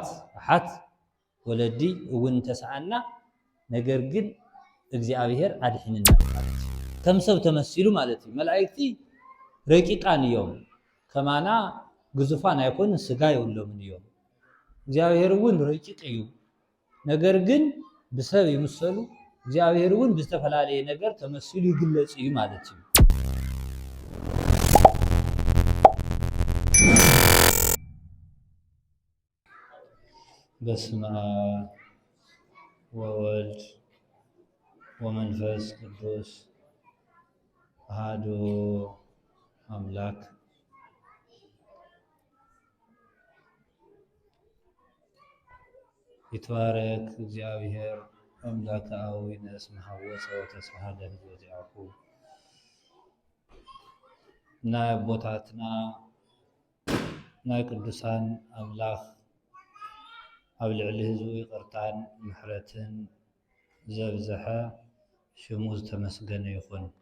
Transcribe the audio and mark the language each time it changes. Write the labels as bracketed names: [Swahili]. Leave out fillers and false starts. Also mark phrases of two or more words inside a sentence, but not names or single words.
[Tigrinya] ኣሓት ወለዲ እውን ተሰአና ነገር ግን እግዚአብሔር አድሕንና ከም ሰብ ተመሲሉ ማለት እዩ መላእክቲ ረቂቃን እዮም ከማና ግዙፋን አይኮን ስጋ የብሎምን እዮም እግዚአብሔር እውን ረቂቅ እዩ ነገር ግን ብሰብ ይምሰሉ እግዚአብሔር እውን ብዝተፈላለየ ነገር ተመሲሉ ይግለጽ እዩ ማለት እዩ [Geez] በስመ አብ ወወልድ ወመንፈስ ቅዱስ አሐዱ አምላክ ይትባረክ እግዚአብሔር አምላከ አዊነ እስመ ሐወፀ ወተስፋሃለ ህዝበዚአሁ [Tigrinya] ናይ አቦታትና ናይ ቅዱሳን አምላኽ ኣብ ልዕሊ ህዝቡ ይቅርታን ምሕረትን ዘብዝሐ ሽሙ ዝተመስገነ ይኹን